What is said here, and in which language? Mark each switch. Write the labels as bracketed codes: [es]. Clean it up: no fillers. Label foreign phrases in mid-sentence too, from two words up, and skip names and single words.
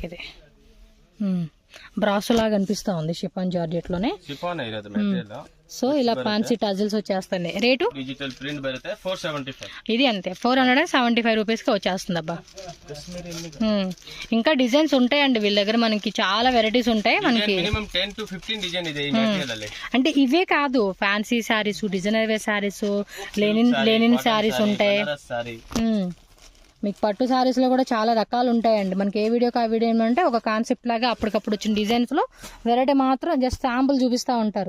[te] ఇది బ్రాసో లాగా అనిపిస్తూ ఉంది [en] chiffon georgettelone. [te] సో ఇలా [en] fancy tassels [te] వచ్చేస్తాయి. రేటు [en] digital print [kn] బರುತ್ತೆ 475. [te] ఇది అంతే 475 రూపీస్కి వచ్చేస్తుంది అబ్బా. ఇంకా డిజైన్స్ ఉంటాయండి వీళ్ళ దగ్గర, మనకి చాలా వెరైటీస్ ఉంటాయి మనకి. [en] minimum 10 to 15 design [kn] ಇದೆ ಈ ಮೆಟೀರಿಯಲ್ ಅಲ್ಲಿ. [te] అంటే ఇవే కాదు, [en] fancy sarees, designer wear sarees, linen sarees [te] ఉంటాయి. మీకు పట్టు శారీస్ లో కూడా చాలా రకాలు ఉంటాయండి. మనకి ఏ వీడియోకి ఆ వీడియో ఏమంటే ఒక కాన్సెప్ట్ లాగా అప్పటికప్పుడు వచ్చిన డిజైన్స్ లో వెరైటీ మాత్రం జస్ట్ శాంపుల్ చూపిస్తూ ఉంటారు.